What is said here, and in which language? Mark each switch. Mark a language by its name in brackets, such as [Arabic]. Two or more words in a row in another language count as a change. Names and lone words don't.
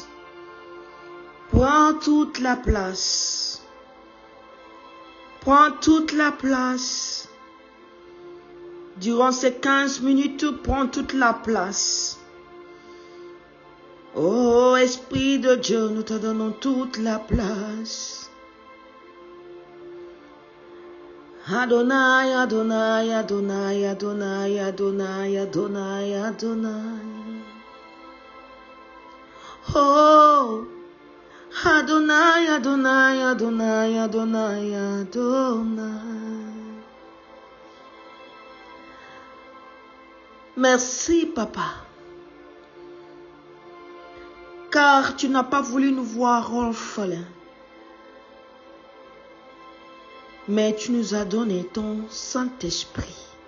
[French] Prends toute la place. Prends toute la place. Durant ces 15 minutes, prends toute la place. Oh, Esprit de Dieu, nous te donnons toute la place. Adonai, Adonai, Adonai, Adonai, Adonai, Adonai, Adonai. Oh, Adonai, Adonai, Adonai, Adonai, Adonai. Merci, Papa, car tu n'as pas voulu nous voir orphelins, mais tu nous as donné ton Saint-Esprit.